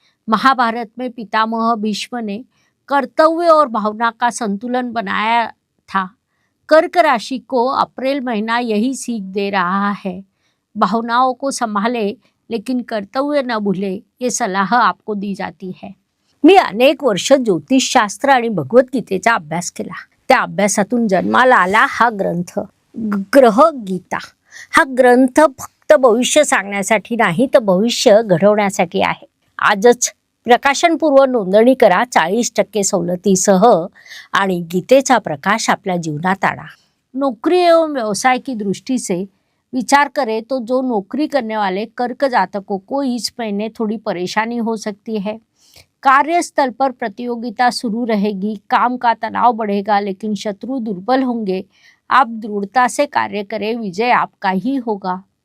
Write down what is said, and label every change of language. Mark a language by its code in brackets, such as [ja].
[hi] महाभारत में पितामह भीष्म ने कर्तव्य और भावना का संतुलन बनाया था। कर्क राशि को अप्रैल महीना यही सीख दे रहा है। भावनाओं को संभाले लेकिन कर्तव्य न भूले, ये सलाह आपको दी जाती है। [mr] मी अनेक वर्ष ज्योतिषशास्त्र आणि भगवद्गीतेचा अभ्यास केला. त्या अभ्यासातून जन्माला आला हा ग्रंथ ग्रह गीता. हा ग्रंथ फक्त भविष्य सांगण्यासाठी नाही तर भविष्य घडवण्यासाठी आहे. आजच प्रकाशनपूर्व नोंदणी करा 40% सवलतीसह आणि गीतेचा प्रकाश आपल्या जीवनात आणा. [hi] नौकरी एवं व्यवसाय की दृष्टि से विचार करें तो जो नौकरी करने वाले कर्क जातकों को इस महीने थोड़ी परेशानी हो सकती है। कार्यस्थल पर प्रतियोगिता शुरू रहेगी, काम का तनाव बढ़ेगा लेकिन शत्रु दुर्बल होंगे। आप दृढ़ता से कार्य करें, विजय आपका ही होगा।